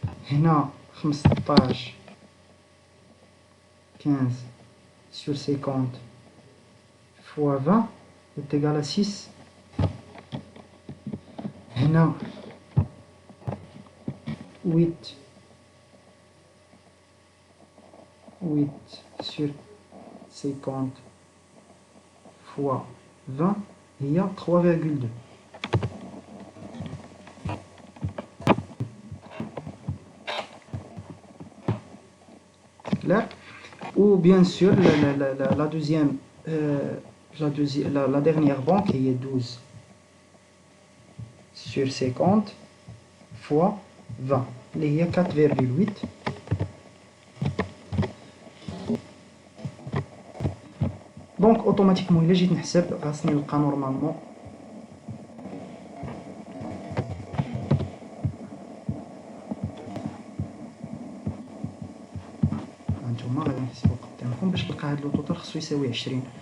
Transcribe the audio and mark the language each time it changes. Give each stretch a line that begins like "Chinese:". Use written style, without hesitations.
French: هنا 15 15 sur 50 fois 20 est égal à 6. هنا 8 sur 50 fois 20 هي 3,2. Clair? Ou bien sûr la deuxième la dernière banque est 12 sur 50 fois 20
Arabic: اللي هي
French: 4,8.
Arabic: دونك اوتوماتيكمون الا جيت نحسب خاصني نلقى نورمالمون هانتوما غادي نحسبو قدامكم باش نلقى هاد لو توتال خصو يساوي 20.